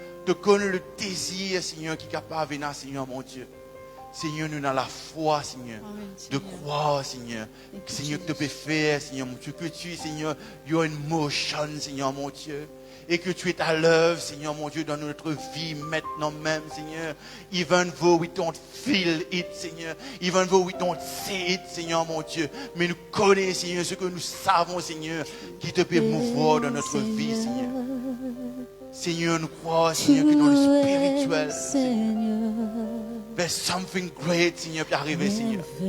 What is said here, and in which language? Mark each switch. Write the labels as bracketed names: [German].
[French] Te connais le désir, Seigneur, qui est capable de venir, Seigneur mon Dieu. Seigneur, nous avons la foi, Seigneur, de croire, Seigneur. Seigneur, que tu peux faire, Seigneur mon Dieu. Que tu, Seigneur, [English] you are in motion, [French] Seigneur mon Dieu. Et que tu es à l'œuvre, Seigneur mon Dieu, dans notre vie maintenant même, Seigneur. [English] Even though we don't feel it, Seigneur. Even though we don't see it, [French] Seigneur mon Dieu. Mais nous connaissons, Seigneur, ce que nous savons, Seigneur, qui te peut mouvoir dans notre vie, Seigneur. Seigneur, nous croyons, Seigneur, que dans le spirituel, Seigneur, [English] there's something great, [French] Seigneur, qui est arrivé, Seigneur.